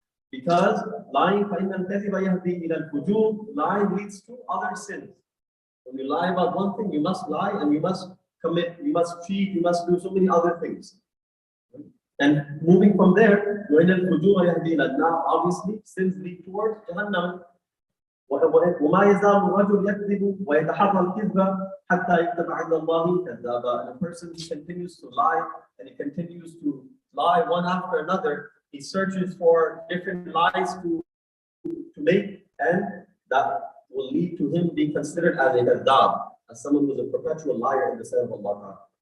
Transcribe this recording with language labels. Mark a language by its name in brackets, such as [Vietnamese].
[English] Because lying, [Arabic] فَإِنَّ الْكَذِبَ يَهْدِي إِلَى الْفُجُورِ, [English] lying leads to other sins. When you lie about one thing, you must lie and you must commit, you must cheat, you must do so many other things. And moving from there, [Arabic] وَإِنَّ الْفُجُورَ يَهْدِي إِلَى النَّارِ, [English] obviously, sins lead towards Jahannam. [Arabic] وما يزال الرجل يكذب ويتحرى الكذب حتى يكتب عند الله كذابا. [English] And a person continues to lie and he continues to lie one after another. He searches for different lies to make, and that will lead to him being considered as a kadhab, as someone who's a perpetual liar in the sight of Allah.